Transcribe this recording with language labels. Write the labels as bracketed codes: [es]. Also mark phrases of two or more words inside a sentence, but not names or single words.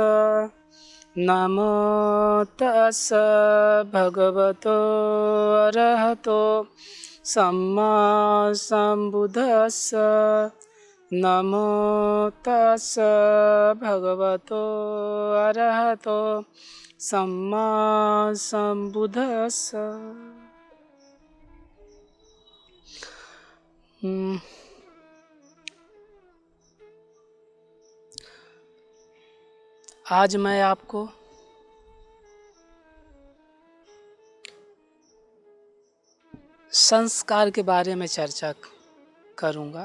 [pi] नमो तस्स भगवतो अरहतो सम्मा सम्बुद्धस्स। नमो तस्स भगवतो अरहतो सम्मा सम्बुद्धस्स। [hi] आज मैं आपको संस्कार के बारे में चर्चा करूंगा।